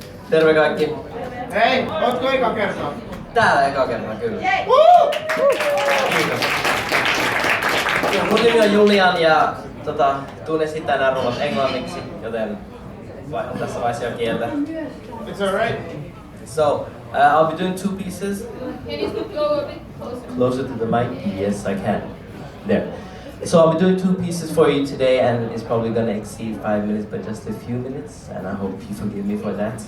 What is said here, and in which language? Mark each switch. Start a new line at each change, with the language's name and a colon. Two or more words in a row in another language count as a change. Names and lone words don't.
Finnish: Terve kaikki. Hei, ootko eka kertaa? Täällä eka kertaa, kyllä. Kiitos. Mun nimi on Julian ja tuun esittää nämä ruuat englanniksi, joten vaihdan tässä vaiheessa jo kieltä.
English: It's alright. So, I'll be doing two pieces. Can you go a bit closer? Closer to the mic? Yes, I can. There. So I'll be doing two pieces for you today, and it's probably gonna exceed 5 minutes, but just a few minutes, and I hope you forgive me for that.